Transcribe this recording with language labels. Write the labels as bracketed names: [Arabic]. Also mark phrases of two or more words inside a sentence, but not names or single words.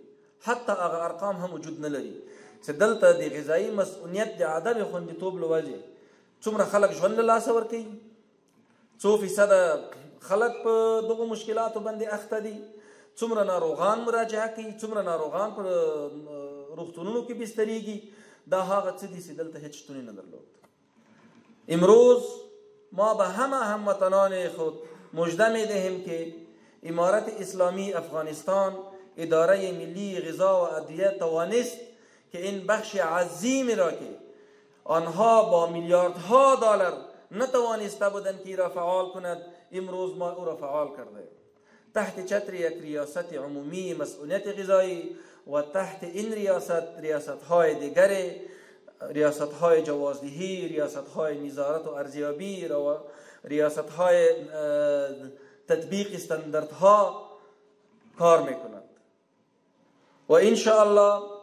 [Pashto] حتی هغه ارقام هم وجود نه لري چې دلته د غذایي مسؤلیت د عدم خوندیتوب له وجې څومره خلک ژوند له لاسه ورکوي، څو فیصده خلک په دغو مشکلاتو باندې اخته دي، څومره ناروغان مراجعه کوي، څومره ناروغان په روغتونونو کې بستریږي. دا هغه څه دي چې دلته هیڅ شتون نه درلود. [Persian] امروز ما به همه هموطنان خود مژده میدهیم که امارت اسلامی افغانستان، اداره ملی غذا و ادویه توانست که این بخش عظیمی را که آنها با میلیاردها دلار نتوانسته بودند که را فعال کند، امروز ما او را فعال کرده تحت چتر یک ریاست عمومی مسئولیت غذایی و تحت این ریاست‌های دیگر، ریاست‌های جوازدهی، ریاست‌های نظارت و ارزیابی و ریاست‌های تطبیق استانداردها کار می‌کند و [Arabic] ان شاء الله